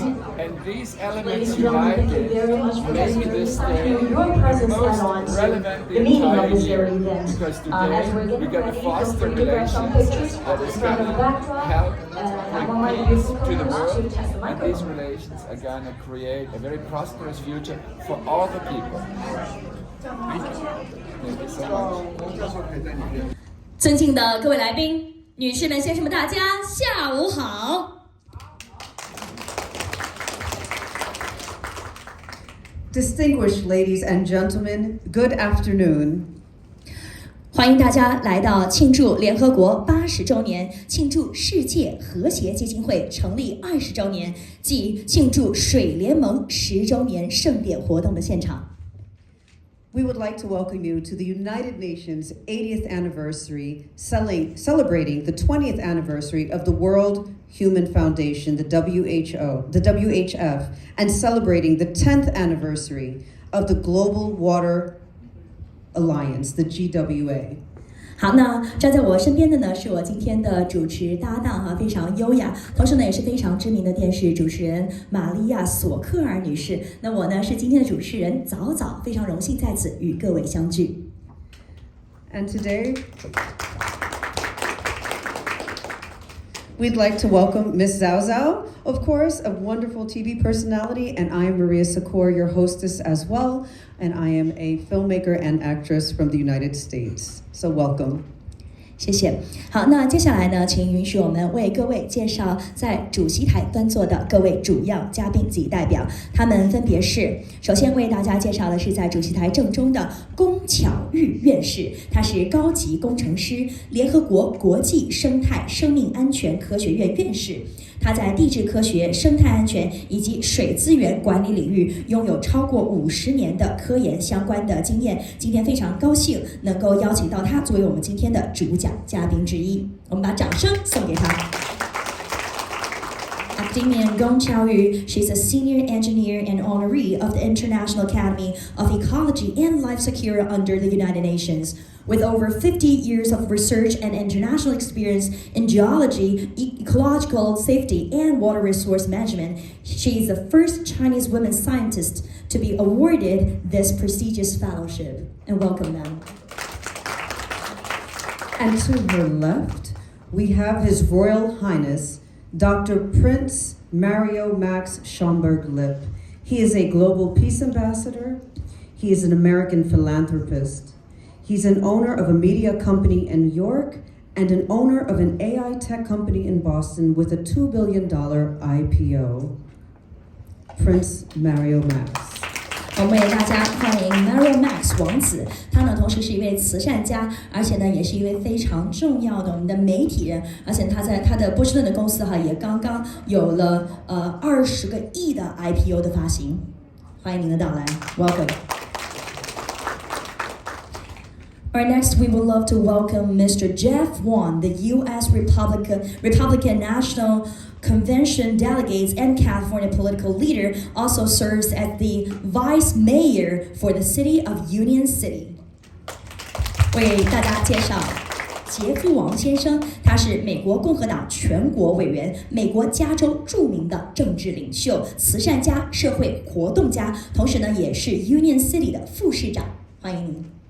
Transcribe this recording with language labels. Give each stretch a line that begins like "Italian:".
English: And these elements united make this day most relevant the entire year. Because today we're going to foster relations that is going to help bring peace to the world. And these relations are going to create a very prosperous future for all the people. Thank you so much.
Chinese: 尊敬的各位来宾、女士们、先生们，大家下午好。
English: Distinguished ladies and gentlemen, good afternoon.
Chinese: 欢迎大家来到庆祝联合国80周年、庆祝世界和谐基金会成立20周年及庆祝水联盟10周年盛典活动的现场。
English: We would like to welcome you to the United Nations 80th anniversary, celebrating the 20th anniversary of the World Human Foundation, the WHF, and celebrating the 10th anniversary of the Global Water Alliance, the GWA.
Chinese: 好，那站在我身边的呢，是我今天的主持搭档哈，非常优雅，同时呢也是非常知名的电视主持人玛利亚·索克尔女士。那我呢是今天的主持人早早，非常荣幸在此与各位相聚。
English: And today, we'd like to welcome Ms. Zhao Zhao, of course, a wonderful TV personality, and I am Maria Sikor, your hostess as well, and I am a filmmaker and actress from the United States. So welcome.
Chinese: 谢谢。好，那接下来呢，请允许我们为各位介绍在主席台端坐的各位主要嘉宾及代表，他们分别是：首先为大家介绍的是在主席台正中的龚巧玉院士，他是高级工程师，联合国国际生态生命安全科学院院士。他在地质科学、生态安全以及水资源管理领域拥有超过50年的科研相关的经验。今天非常高兴能够邀请到他作为我们今天的主讲嘉宾之一，我们把掌声送给他。
English: Academian Gong Qiaoyu, she's a senior engineer and honoree of the International Academy of Ecology and Life Security under the United Nations. With over 50 years of research and international experience in geology, ecological safety, and water resource management, she is the first Chinese woman scientist to be awarded this prestigious fellowship. And welcome them. And to her left, we have His Royal Highness, Dr. Prince Mario Max Schomburg-Lipp. He is a global peace ambassador. He is an American philanthropist. He's an owner of a media company in New York and an owner of an AI tech company in Boston with a $2 billion IPO. Prince Mario Max.
Chinese: 我们为大家欢迎 Mario Max 王子，他呢同时是一位慈善家，而且呢也是一位非常重要的我们的媒体人，而且他在他的波士顿的公司也刚刚有了20个亿的 IPO 的发行。欢迎您的到来 ，
English: Welcome. Alright, next we would love to welcome Mr. Jeff Wong, the U.S. Republican National Convention delegate and California political leader, also serves as the vice mayor for the city of Union City.
Chinese: 为大家介绍杰夫王先生，他是美国共和党全国委员，美国加州著名的政治领袖、慈善家、社会活动家，同时呢也是 Union City 的副市长。欢迎您。